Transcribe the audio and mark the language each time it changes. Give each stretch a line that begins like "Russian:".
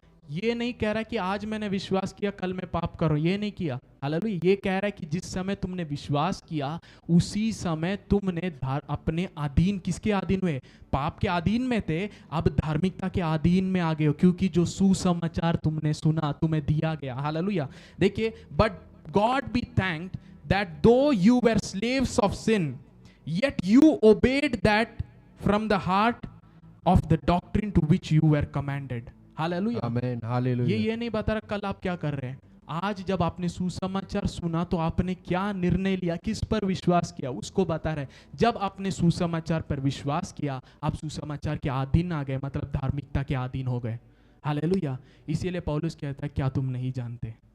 Hindi: ये नहीं कह रहा कि आज मैंने विश्वास किया कल मैं पाप करूं, ये नहीं किया। हालेलुया। ये कह रहा है कि जिस समय तुमने विश्वास किया उसी समय तुमने अपने अधीन, किसके अधीन हुए? पाप के अधीन में थे, अब धार्मिकता के अधीन में आ गए हो, क्योंकि जो सुसमाचार तुमने सुना तुम्हें दिया गया। हालेलुया। देखिए,
English: But God be thanked that though you were slaves of sin yet you obeyed that from the heart of the doctrine to which you were commanded.
Hindi: Hallelujah, आमीन, हालेलुया। ये नहीं बता रहा कल आप क्या कर रहे हैं। आज जब आपने सुसमाचार सुना तो आपने क्या निर्णय लिया, किस पर विश्वास किया, उसको बता रहे। जब आपने सुसमाचार पर विश्वास किया आप सुसमाचार के अधीन आ गए, मतलब धार्मिकता के अधीन हो गए। हालेलुया। इसीलिए पौलुस कहता है क्या तुम नहीं जानते?